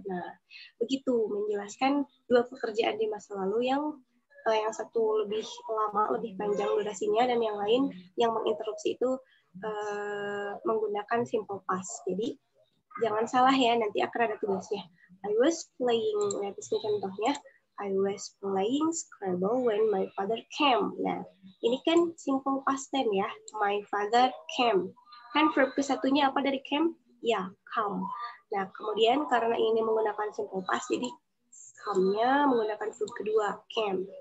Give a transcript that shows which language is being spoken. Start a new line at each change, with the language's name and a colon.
Indonesian: Nah, begitu menjelaskan dua pekerjaan di masa lalu yang satu lebih lama, lebih panjang durasinya, dan yang lain yang menginterupsi itu menggunakan simple past. Jadi jangan salah ya, nanti akan ada tugasnya.
English: I was playing,
Indonesian: nah, di sini contohnya,
English: I was playing Scrabble when my father came.
Indonesian: Nah, ini kan simple past tense ya.
English: My father came.
Indonesian: Kan verb kesatunya apa dari came? Ya, come. Nah, kemudian karena ini menggunakan simple past, jadi come-nya menggunakan verb kedua, came.